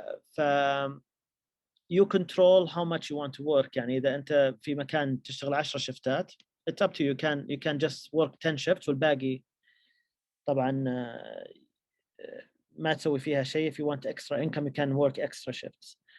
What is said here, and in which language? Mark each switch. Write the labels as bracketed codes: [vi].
[en] ف you control how much you want to work. [ar] يعني إذا أنت في مكان تشتغل 10 شفتات, [en] it's up to you. You can just work 10 shifts [ar] والباقي طبعا ما تسوي فيها شيء. [en] If you want extra income you can work extra shifts.